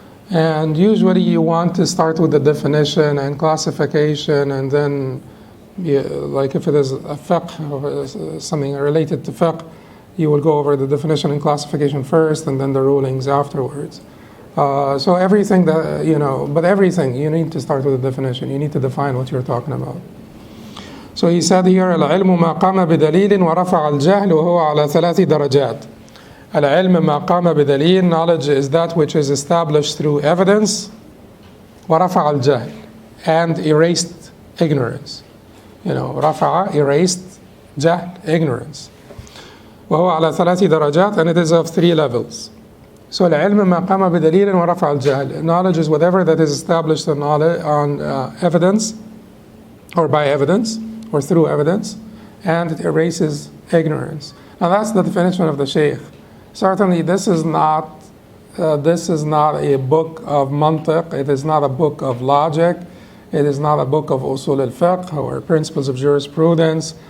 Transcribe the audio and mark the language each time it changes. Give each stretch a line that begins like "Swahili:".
English: And usually you want to start with the definition and classification, and then, like if it is a fiqh or something related to fiqh, you will go over the definition and classification first, and then the rulings afterwards. So everything that, but everything, you need to start with the definition. You need to define what you're talking about. So he said here,
Arabic: العلم ما قام بدليل ورفع الجهل وهو على ثلاث درجات. العلم ما قام بدليل,
English: knowledge is that which is established through evidence,
Arabic: ورفع الجهل,
English: and erased ignorance. رفع, erased, جهل, ignorance.
Arabic: وهو على ثلاث درجات,
English: and it is of 3 levels.
Arabic: So العلم ما قام بدليل ورفع الجهل.
English: Knowledge is whatever that is established on evidence, or by evidence, or through evidence, and it erases ignorance. Now that's the definition of the Shaykh. Certainly this is not a book of mantiq, it is not a book of logic, it is not a book of usul al-fiqh or principles of jurisprudence.